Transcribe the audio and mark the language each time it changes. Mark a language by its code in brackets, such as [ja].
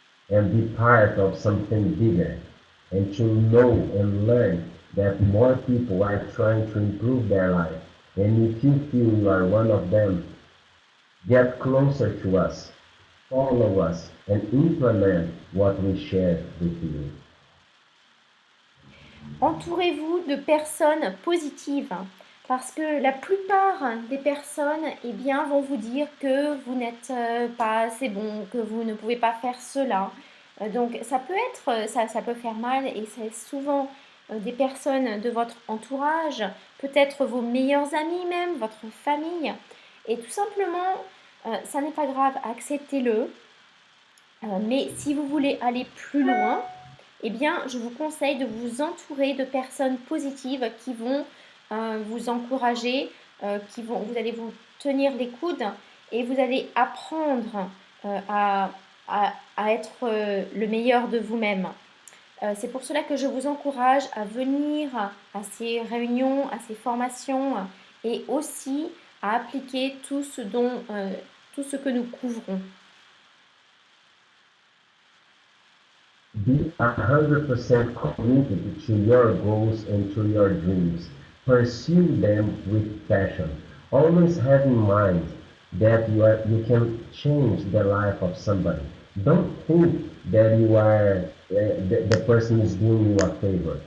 [en] and be part of something bigger, and to know and learn that more people are trying to improve their life. And if you feel you are one of them, get closer to us, follow us, and implement what we share with you. [fr] Entourez-vous de personnes positives parce que la plupart des personnes eh bien, vont vous dire que vous n'êtes pas assez bon, que vous ne pouvez pas faire cela. Donc ça peut être, ça peut faire mal et c'est souvent des personnes de votre entourage, peut-être vos meilleurs amis même, votre famille. Et tout simplement, ça n'est pas grave, acceptez-le. Mais si vous voulez aller plus loin, eh bien, je vous conseille de vous entourer de personnes positives qui vont vous encourager, vous allez vous tenir les coudes et vous allez apprendre à être le meilleur de vous-même. C'est pour cela que je vous encourage à venir à ces réunions, à ces formations et aussi à appliquer tout ce que nous couvrons. [en] Be 100% committed to your goals and to your dreams. Pursue them with passion. Always have in mind that you can change the life of somebody. Don't think that the person is doing you a favor.